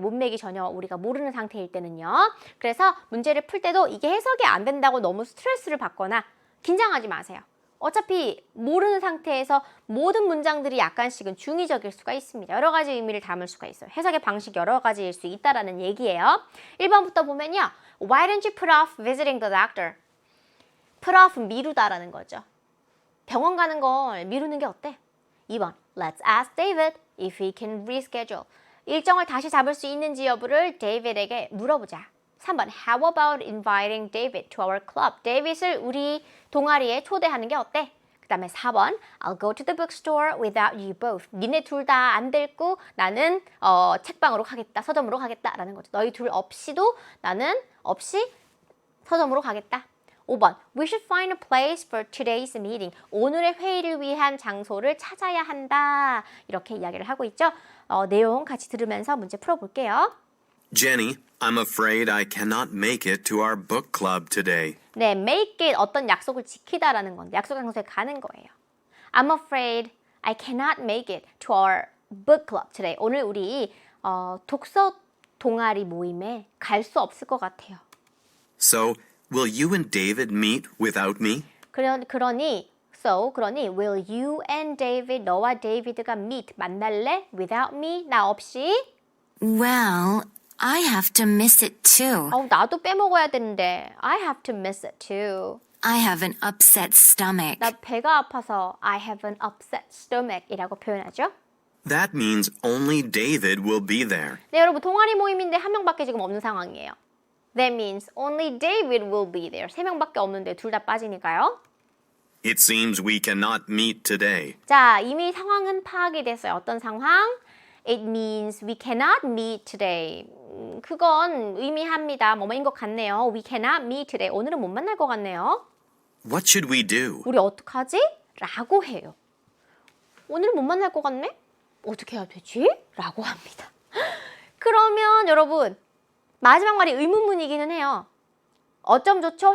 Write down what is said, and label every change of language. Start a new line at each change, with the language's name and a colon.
Korean: 문맥이 전혀 우리가 모르는 상태일 때는요. 그래서 문제를 풀 때도 이게 해석이 안 된다고 너무 스트레스를 받거나 긴장하지 마세요. 어차피 모르는 상태에서 모든 문장들이 약간씩은 중의적일 수가 있습니다. 여러 가지 의미를 담을 수가 있어요. 해석의 방식이 여러 가지일 수 있다라는 얘기예요. 1번부터 보면요.
English: Why don't you put off visiting the doctor? Put off
Korean: 미루다라는 거죠. 병원 가는 걸 미루는 게 어때?
English: 2번 Let's ask David if he can reschedule.
Korean: 일정을 다시 잡을 수 있는지 여부를 데이빗에게 물어보자.
English: 3번 How about inviting David to our club?
Korean: 데이빗을 우리 동아리에 초대하는 게 어때?
English: 그 다음에 4번 I'll go to the bookstore without you both.
Korean: 니네 둘 다 안 데리고 나는 책방으로 가겠다. 서점으로 가겠다라는 거죠. 너희 둘 없이도 나는 서점으로 가겠다.
English: 5번 We should find a place for today's meeting.
Korean: 오늘의 회의를 위한 장소를 찾아야 한다. 이렇게 이야기를 하고 있죠. 내용 같이 들으면서 문제 풀어볼게요.
English: Jenny, I'm afraid I cannot make it to our book club today.
Korean: 네,
English: make it
Korean: 어떤 약속을 지키다라는 건데 약속 장소에 가는 거예요.
English: I'm afraid I cannot make it to our book club today.
Korean: 오늘 우리 독서 동아리 모임에 갈 수 없을 것 같아요.
English: So, will you and David meet without me?
Korean: 그러니
English: will you and David
Korean: 너와 데이비드가
English: meet
Korean: 만날래?
English: Without me
Korean: 나 없이?
English: Well, I have to miss it too.
Korean: 나도 빼먹어야 되는데
English: I have to miss it too. I have an upset stomach.
Korean: 나 배가 아파서
English: I have an upset stomach
Korean: 이라고 표현하죠.
English: That means only David will be there.
Korean: 네, 여러분 동아리 모임인데 한 명밖에 지금 없는 상황이에요.
English: That means only David will be there.
Korean: 3명밖에 없는데 둘 다 빠지니까요.
English: It seems we cannot meet today.
Korean: 자, 이미 상황은 파악이 됐어요. 어떤 상황?
English: It means we cannot meet today.
Korean: 그건 의미합니다. 뭐뭐인 것 같네요.
English: We cannot meet today.
Korean: 오늘은 못 만날 것 같네요.
English: What should we do?
Korean: 우리 어떡하지? 라고 해요. 오늘은 못 만날 것 같네? 어떻게 해야 되지? 라고 합니다. 그러면 여러분 마지막 말이 의문문이기는 해요. 어쩜 좋죠?